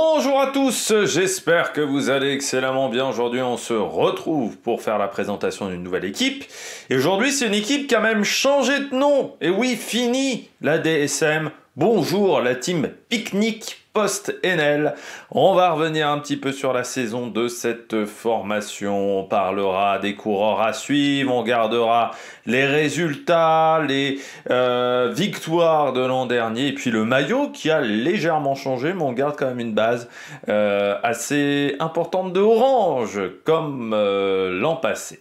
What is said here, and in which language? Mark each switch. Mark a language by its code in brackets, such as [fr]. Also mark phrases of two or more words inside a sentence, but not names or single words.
[fr] Bonjour à tous, j'espère que vous allez excellemment bien. Aujourd'hui, on se retrouve pour faire la présentation d'une nouvelle équipe. Et aujourd'hui, c'est une équipe qui a même changé de nom. Et oui, fini la DSM. Bonjour la team Picnic post-NL. On va revenir un petit peu sur la saison de cette formation. On parlera des coureurs à suivre, on gardera les résultats, les victoires de l'an dernier et puis le maillot qui a légèrement changé, mais on garde quand même une base assez importante de orange comme l'an passé.